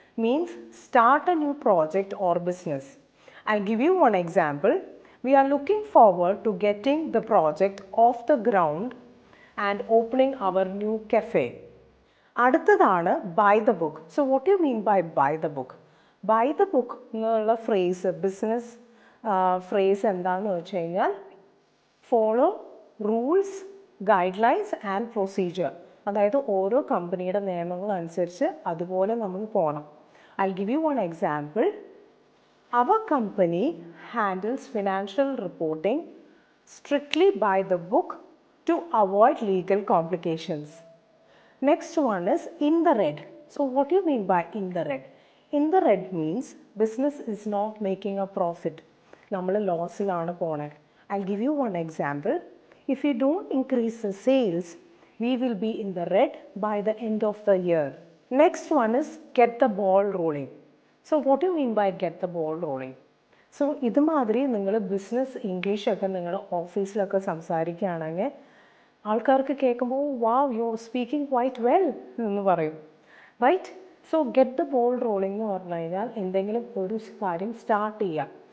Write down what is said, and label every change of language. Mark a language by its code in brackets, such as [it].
[en] Means start a new project or business. I'll give you one example. We are looking forward to getting the project off the ground and opening our new cafe. അടുത്തതാണ് buy the book. So what do you mean by buy the book? Buy the book എന്നുള്ള phrase business phrase എന്താണെന്ന് വെച്ച് കഴിഞ്ഞാൽ follow rules guidelines and procedure. [ml] അതായത് ഓരോ കമ്പനിയുടെ നിയമങ്ങൾ അനുസരിച്ച് അതുപോലെ നമ്മൾ പോകണം. [en] I'll give you one example. Our company handles financial reporting strictly by the book to avoid legal complications. Next one is in the red. So what do you mean by in the red? In the red means business is not making a profit. [ml] നമ്മൾ ലോസിലാണ് പോണേ. [en] I'll give you one example. If you don't increase the sales, we will be in the red by the end of the year. Next one is get the ball rolling. So what do you mean by get the ball rolling? [ml] So ഇതുമാതിരി നിങ്ങൾ business ഇംഗ്ലീഷൊക്കെ നിങ്ങൾ ഓഫീസിലൊക്കെ സംസാരിക്കുകയാണെങ്കിൽ ആൾക്കാർക്ക് കേൾക്കുമ്പോൾ [en] wow you speaking quite well [ml] എന്ന് പറയും, right? So get the ball rolling എന്ന് പറഞ്ഞു കഴിഞ്ഞാൽ എന്തെങ്കിലും ഒരു കാര്യം സ്റ്റാർട്ട് ചെയ്യുക.